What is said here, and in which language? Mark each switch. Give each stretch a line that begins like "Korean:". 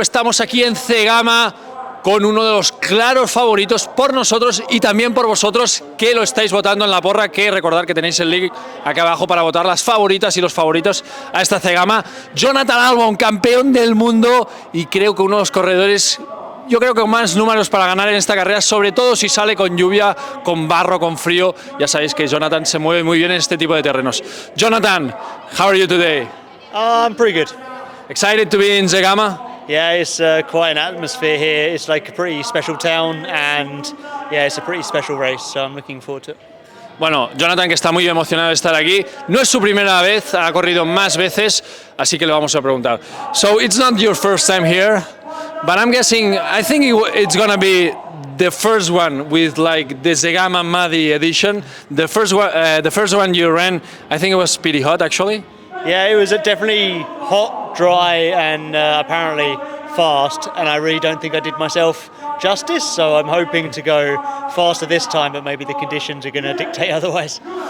Spanish: Estamos aquí en Zegama con uno de los claros favoritos por nosotros y también por vosotros que lo estáis votando en la porra, que recordad que tenéis el link acá abajo para votar las favoritas y los favoritos a esta Zegama. Jonathan Albon, campeón del mundo y creo que uno de los corredores, yo creo que con más números para ganar en esta carrera, sobre todo si sale con lluvia, con barro, con frío. Ya sabéis que Jonathan se mueve muy bien en este tipo de terrenos.
English: Jonathan, how are you today? I'm pretty good. Excited to be in Zegama? Yeah, it's quite an atmosphere here. It's like a pretty special town, and yeah, it's a pretty special race, so I'm looking forward to it.
Spanish: Bueno, Jonathan, que está muy emocionado de estar aquí. No es su primera vez, ha corrido más veces, así que le vamos a preguntar.
English: So it's not your first time here, but I'm guessing, I think it's gonna be the first one with like the Zegama Muddy edition. The first one you ran, I think it was pretty hot actually. Yeah, it was definitely hot, dry, and apparently fast, and I really don't think I did myself justice, so I'm hoping to go faster this time, but maybe the conditions are going to dictate otherwise.